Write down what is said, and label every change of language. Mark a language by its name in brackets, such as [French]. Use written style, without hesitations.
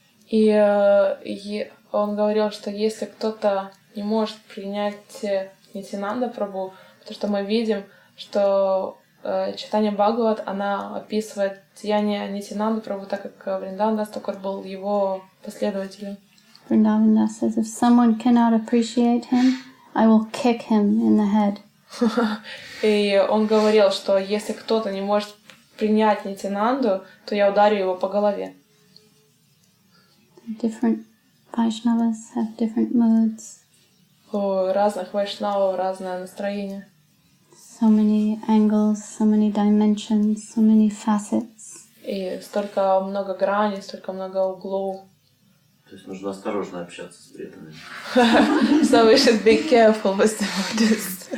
[Russian] И он говорил, что если кто-то не может принять Нитянанда Прабху, потому что мы видим, что Чайтанья Бхагават, она описывает деяния Нитянанды Прабху, так как Вриндаван Дас Такур был его последователем. [English] Vrindavan Das says, if someone cannot appreciate him, I will kick him in the head. [Russian] И он говорил, что если кто-то не может принять Нитянанду, то я ударю его по голове. [English] Different Vaishnavas have different moods. [Russian] У разных вайшнавов разное настроение. [English] So many angles, so many dimensions, so many facets. [Russian] И столько много граней, столько много углов. То есть нужно осторожно общаться с преданными. [English] So we should be careful with the Buddhists.